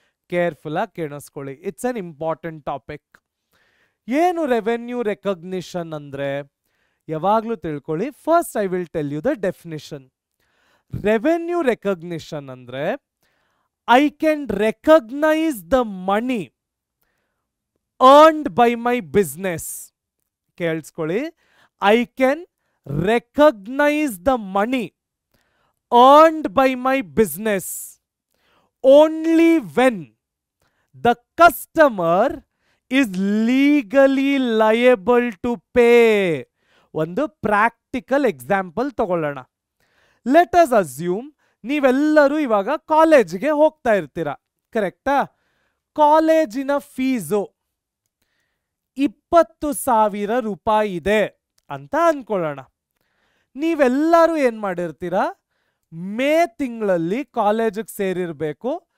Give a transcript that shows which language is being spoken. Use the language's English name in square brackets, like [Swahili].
[Kannada] Careful ಆಗಿ ಕೇಳಿಸ್ಕೊಳ್ಳಿ, [English] It's an important topic. [Kannada] ಏನು ರೆವೆನ್ಯೂ ರೆಕಗ್ನಿಷನ್ ಅಂದರೆ? ಯಾವಾಗಲೂ ತಿಳ್ಕೊಳ್ಳಿ. [English] First I will tell you the definition. Revenue recognition ಅಂದರೆ I can recognise the money earned by my business. [Kannada] ಕೇಳಿಸ್ಕೊಳ್ಳಿ, [English] I can recognise the money earned by my business only when the customer is legally liable to pay. [Kannada] ಒಂದು practical example ತಗೊಳ್ಳೋಣ. [English] let us assume [Kannada] ನೀವೆಲ್ಲರೂ ಇವಾಗ ಕಾಲೇಜ್ಗೆ ಹೋಗ್ತಾ ಇರ್ತೀರಾ, ಕರೆಕ್ಟಾ? ಕಾಲೇಜಿನ ಫೀಸು 20,000 ರೂಪಾಯಿ ಇದೆ ಅಂತ ಅನ್ಕೊಳ್ಳೋಣ. ನೀವೆಲ್ಲರೂ ಏನ್ ಮಾಡಿರ್ತೀರಾ, ಮೇ ತಿಂಗಳಲ್ಲಿ ಕಾಲೇಜಿಗೆ ಸೇರಿರಬೇಕು.